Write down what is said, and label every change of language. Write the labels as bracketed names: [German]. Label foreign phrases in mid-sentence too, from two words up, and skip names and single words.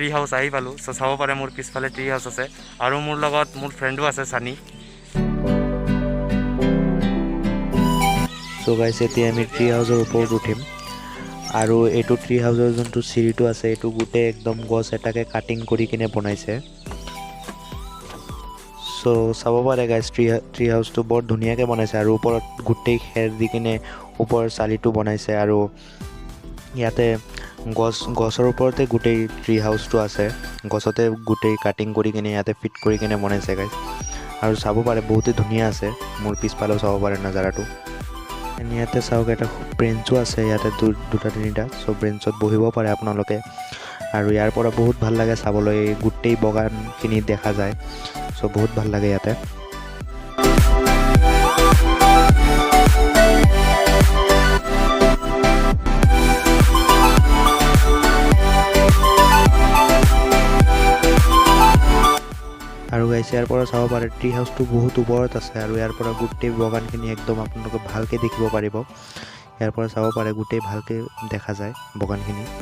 [Assamese] हाउस আহি পালো সো চাব পাৰে মোৰ পিছফালে [English] tree house [Assamese] আছে আৰু মোৰ লগত মোৰ ফ্ৰেণ্ডো আছে চানী। [English] so guys [Assamese] এতিয়া আমি [English] tree houser [Assamese] ওপৰত উঠিম আৰু এইটো [English] tree houser [Assamese] যোনটো সিৰিটো আছে এইটো গোটে একদম গছ এটাকে কাটিং কৰি কিনে বনাইছে সো চাব পাৰে গাইস [English] tree houseটো [Assamese] বৰ ধুনীয়াকৈ বনাইছে আৰু ওপৰত গোটেই খেৰ দি কিনে ওপৰ চালিটো বনাইছে আৰু ইয়াতে গছৰ ওপৰতে গোটেই [English] tree houseটো [Assamese] আছে গছতে গোটেই কাটিং কৰি কিনে ইয়াতে ফিট কৰি কিনে বনাইছে গাইস আৰু চাব পাৰে বহুতে ধুনীয়া আছে মোৰ পিছফালেও চাব পাৰে নজাৰাটো ইয়াতে চাওক এটা ব্ৰেঞ্চো আছে ইয়াতে দুটা তিনিটা সব ব্ৰেঞ্চত বহিব পাৰে আপোনালোকে আৰু ইয়াৰ পৰা বহুত ভাল লাগে চাবলৈ গোটেই বগানখিনি দেখা যায় সব বহুত ভাল লাগে ইয়াতে। আৰু গাইছ ইয়াৰ পৰা চাব পাৰে [English] tree houseটো [Assamese] বহুত ওপৰত আছে আৰু ইয়াৰ পৰা গোটেই বগানখিনি একদম আপোনালোকে ভালকৈ দেখিব পাৰিব ইয়াৰ পৰা চাব পাৰে গোটেই ভালকৈ দেখা যায় বগানখিনি।